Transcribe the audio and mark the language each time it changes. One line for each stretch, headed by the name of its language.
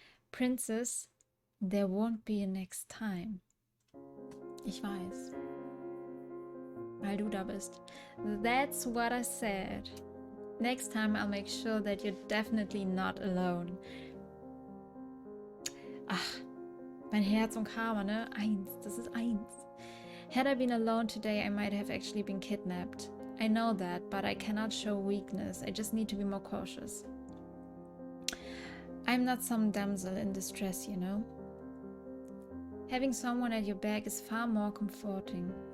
English: Princess, there won't be a next time.
German: Ich weiß. Weil du da bist.
English: That's what I said. Next time I'll make sure that you're definitely not alone.
German: Ach, mein Herz und Karma, ne? 1, das ist 1.
English: Had I been alone today, I might have actually been kidnapped. I know that, but I cannot show weakness. I just need to be more cautious. I'm not some damsel in distress, you know. Having someone at your back is far more comforting.